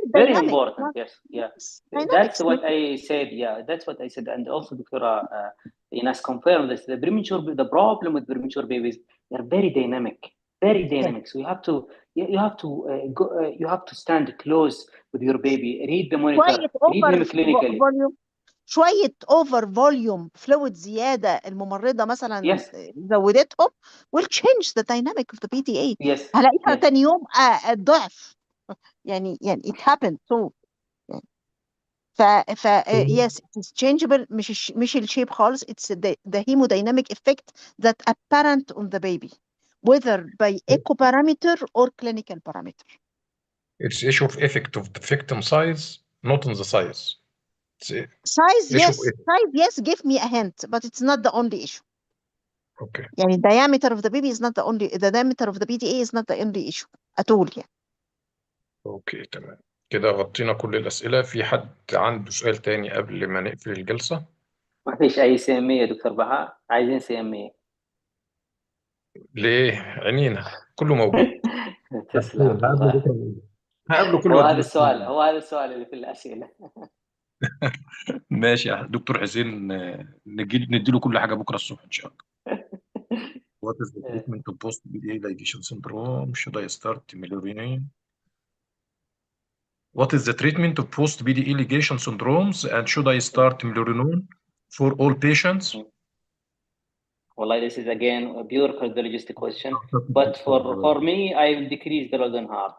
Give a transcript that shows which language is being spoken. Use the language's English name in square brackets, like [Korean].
[English] Very important. Yes. That's what I said. Yeah, that's what I said. And also, Dr. Inas confirmed this. The problem with premature babies, they're very dynamic. Very dynamic. So you have to stand close with your baby. Read the monitor. Read him clinically. [Arabic] شوية اوفر فوليوم فلويد زيادة الممرضة مثلا زودتهم [English] will change the dynamic of the PDA. [Arabic] هلاقيها تاني يوم ضعف. يعني [English] it happened so. yes, it is changeable. [Arabic] مش الشيب خالص. [English] It's the hemodynamic effect that apparent on the baby, whether by echo parameter or clinical parameter. It's issue of effect of the victim size, not on the size. Size, yes, give me a hint, but it's not the only issue. Okay. [Arabic] يعني [English] diameter of the baby is not the only, the diameter of the PDA is not the only issue at all. يعني. [Arabic] اوكي تمام. كده غطينا كل الأسئلة. في حد عنده سؤال تاني قبل ما نقفل الجلسة؟ ما فيش أي سيامية يا دكتور بهاء، عايزين سيامية. ليه؟ عينينا كله موجود. تسلم. هقابله كل هو هذا السؤال اللي في الأسئلة. ماشي يا دكتور حسين، نديله كل حاجة بكرة الصبح إن شاء الله. [English] What is the treatment of post PDA ligation syndrome? Should I start melurine? What is the treatment of post PDA ligation syndromes and should I start melurine for all patients? Well, this is again a pure cardiologist question, but for me, I will decrease the load on heart.